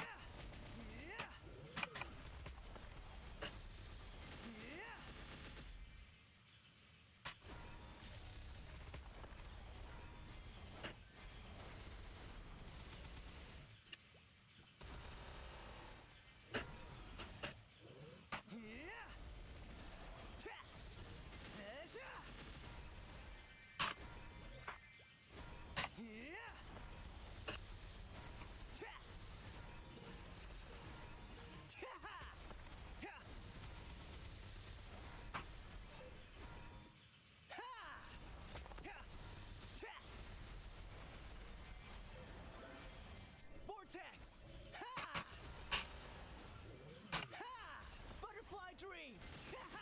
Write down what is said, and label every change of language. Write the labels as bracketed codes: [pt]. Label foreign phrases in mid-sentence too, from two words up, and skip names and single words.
[en] Yeah. Yeah. Yeah. Ta. Heja. Yeah. Ta. Ta. Ha. Ha. Ha. Ta. Vortex. Ha. Ha. Butterfly dream. Ha.